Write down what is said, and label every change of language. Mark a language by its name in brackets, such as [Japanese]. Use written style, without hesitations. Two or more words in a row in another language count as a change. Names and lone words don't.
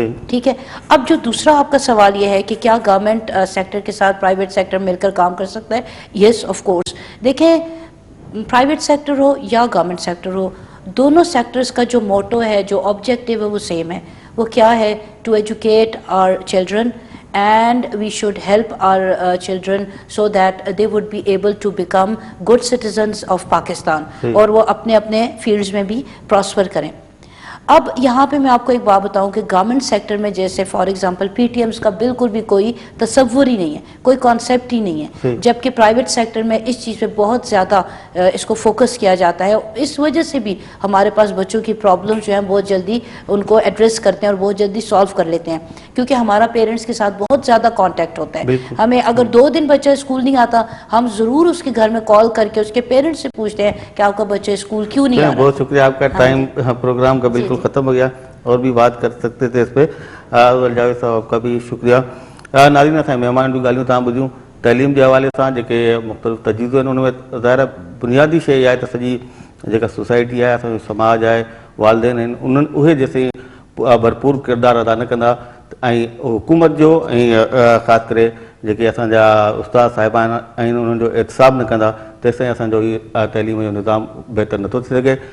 [Urdu] ٹھیک ہے, اب جو دوسرا آپ کا سوال یہ ہے کہ کیا [English] government sector [Urdu] کے ساتھ [English] private sector [Urdu] مل کر کام کر سکتا ہے؟ [English] yes of course. [Urdu] دیکھیں [English] private sector [Urdu] ہو یا [English] government sector [Urdu] ہو, دونوں سیکٹرز کا جو موٹو ہے, جو آبجیکٹیو ہے وہ سیم ہے. وہ کیا ہے؟ [English] to educate our children and we should help our children so that they would be able to become good citizens of Pakistan [Urdu] اور وہ اپنے اپنے فیلڈز میں بھی پراسپر کریں. اب یہاں پہ میں آپ کو ایک بات بتاؤں کہ [English] government sector [Urdu] میں جیسے [English] for example [Urdu] پی ٹی ایمز کا بالکل بھی کوئی تصور ہی نہیں ہے, کوئی کانسیپٹ ہی نہیں ہے, جبکہ [English] private sector [Urdu] میں اس چیز پہ بہت زیادہ اس کو فوکس کیا جاتا ہے. اس وجہ سے بھی ہمارے پاس بچوں کی پرابلمز جو ہیں بہت جلدی ان کو ایڈریس کرتے ہیں اور بہت جلدی سالو کر لیتے ہیں, کیونکہ ہمارا پیرنٹس کے ساتھ بہت زیادہ کانٹیکٹ ہوتا ہے. ہمیں اگر 2 دن بچہ اسکول نہیں آتا ہم ضرور اس کے گھر میں کال کر کے اس کے پیرنٹس سے پوچھتے ہیں کہ آپ کا بچہ اسکول کیوں نہیں آ رہا. بہت شکریہ, آپ کا ٹائم پروگرام کا بالکل ختم ہو گیا, اور بھی بات کر سکتے تھے اس پہ. جاوید صاحب آپ کا بھی شکریہ. [Sindhi] ناظرین اسان مہمان جو ॻाल्हियूं तव्हां ॿुधियूं तइलीम जे हवाले सां जेके मुख़्तलिफ़ तजवीज़ूं आहिनि उन में ज़ाहिर बुनियादी शइ आहे त सॼी जेका सोसाइटी आहे असांजो समाज आहे वालदेन आहिनि उन्हनि उहे जेसिताईं भरपूर किरदारु अदा न कंदा ऐं हुकूमत जो ऐं ख़ासि करे जेके असांजा उस्ताद साहिबान आहिनि उन्हनि जो एहतिसाब न कंदा तेसिताईं असांजो तइलीम जो निज़ाम बहितर नथो थी सघे.